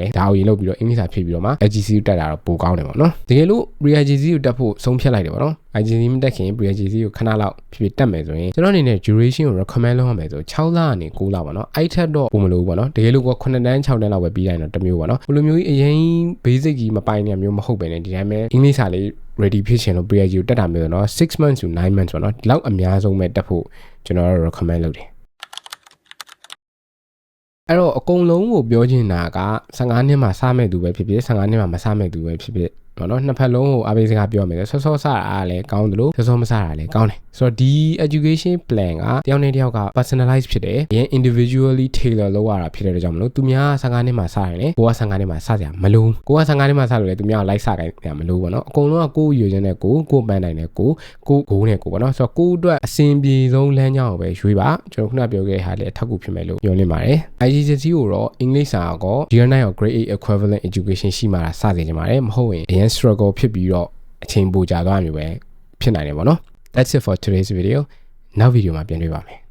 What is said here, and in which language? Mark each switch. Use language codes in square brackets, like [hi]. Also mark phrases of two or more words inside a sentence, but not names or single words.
[my] ဒါကိုရင်လုပ်ပြီးတော့အင်္ဂလိပ်စာဖြည့်ပြီးတော့မှ IGCSE တက်တာတော့ပိုကောင်းတယ်ပေါ့နော်တကယ်လို့ pre-IGCSE ကိုတက်ဖို့ဆုံးဖြတ်လိုက်တယ်ပေါ့နော် IGCSE မတက်ခင် pre-IGCSE ကိုခဏလောက်ဖြည့်တက်မယ်ဆိုရင်ကျွန်တော်အနေနဲ့ duration ကို recommend လုပ်ရမယ်ဆို6လကနေ9လပေါ့နော်အဲ့ထက်တော့ပုံမလို့ပေါ့နော်တကယ်လို့ကို9တန်း6တန်းလောက်ပဲပြီးတိုင်းတော့တမျိုးပေါ့နော်ဘယ်လိုမျိုးကြီးအရင် basic ကြီးမပိုင်နေမျိုးမဟုတ်ပဲねဒီတိုင်းပဲအင်္ဂလိပ်စာလေး ready ဖြစ်ချင်လို့ pre-IGCSE ကိုတက်တာမျိုးဆိုတော့ [en] 6 months to 9 months [my] ပေါ့နော်ဒီလောက်အများဆုံးပဲတက်ဖို့ကျွန်တော်တို့ recommend လုပ်တယ် အဲ့တော့အကုန်လုံးကိုပြောချင်တာက15နှစ်မှာစမဲ့သူပဲဖြစ်ဖြစ်15နှစ်မှာမစမဲ့သူပဲဖြစ်ဖြစ်ပေါ့နော်နှစ်ဖက်လုံးကိုအဘိစကားပြောမယ်ဆော့ဆော့စတာလည်းကောင်းတယ်လို့ဆော့ ဆော့မစတာလည်းကောင်းတယ်ဆိုတော့ဒီ [en] education plan [my] ကတယောက်နဲ့တယောက်က personalize ဖြစ်တယ်အရင် [en] individually tailor [my] လုပ်ရတာဖြစ်တဲ့ကြောင့်မလို့သူများ15နှစ်မှာစရင် လေကိုက15နှစ်မှာစစရာမလိုကိုက15နှစ်မှာစလို့လေသူများလိုက်စခိုင်းရမလို့ပေါ့နော်အကုန်လုံးကကိုယ်ရွေချင်တဲ့ကိုပန်းနိုင်တဲ့ကိုနဲ့ကိုပေါ့နော်ဆိုတော့ကိုအတွက်အဆင်ပြေဆုံးလမ်းကြောင်းကိုပဲရွေးပါကျွန်တော်ခုနပြောခဲ့တဲ့ဟာလည်းအထောက်အကူဖြစ်မယ်လို့ပြောနေပါတယ် IGCSE ကိုတော့ English စာကော [en] year 9 or grade 8 equivalent education [my] ရှိမှစစေချင်ပါတယ်မဟုတ်ရင် struggle ဖြစ်ပြီးတော့အချိန်ပိုကြာသွားမျိုးပဲဖြစ်နိုင်တယ်ပေါ့နော် [en] That's it for today's video [my] နောက်ဗီဒီယိုမှာပြန်တွေ့ပါမယ်